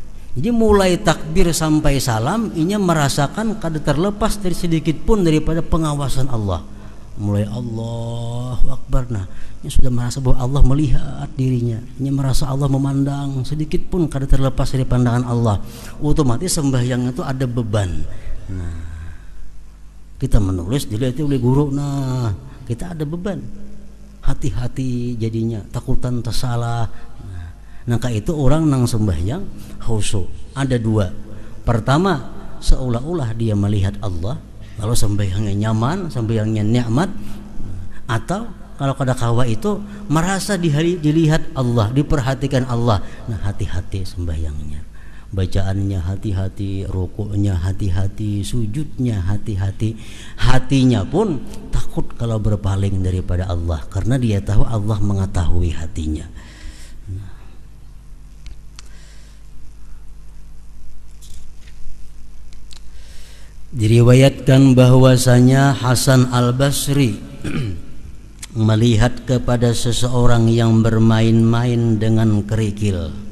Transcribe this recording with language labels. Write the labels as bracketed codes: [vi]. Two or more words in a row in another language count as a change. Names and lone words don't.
[id] Jadi mulai takbir sampai salam ini merasakan kada terlepas dari sedikit pun daripada pengawasan Allah. Mulai [ar] Allahu Akbar, [id] nah ini sudah merasa bahwa Allah melihat dirinya, ini merasa Allah memandang, sedikit pun kada terlepas dari pandangan Allah. Otomatis sembahyang itu ada beban. Nah kita menulis dilihat oleh guru, nah kita ada beban, hati-hati jadinya, takutan tersalah. Nah itu orang nang sembahyang khusyuk. Ada dua. Pertama, seolah-olah dia melihat Allah, lalu sembahyangnya nyaman, sembahyangnya nikmat. Atau kalau kada kawa itu merasa dilihat Allah, diperhatikan Allah. Nah hati-hati sembahyangnya, bacaannya hati-hati, rukuknya hati-hati, sujudnya hati-hati. Hatinya pun takut kalau berpaling daripada Allah, karena dia tahu Allah mengetahui hatinya. Diriwayatkan bahwasanya Hasan Al-Basri melihat kepada seseorang yang bermain-main dengan kerikil.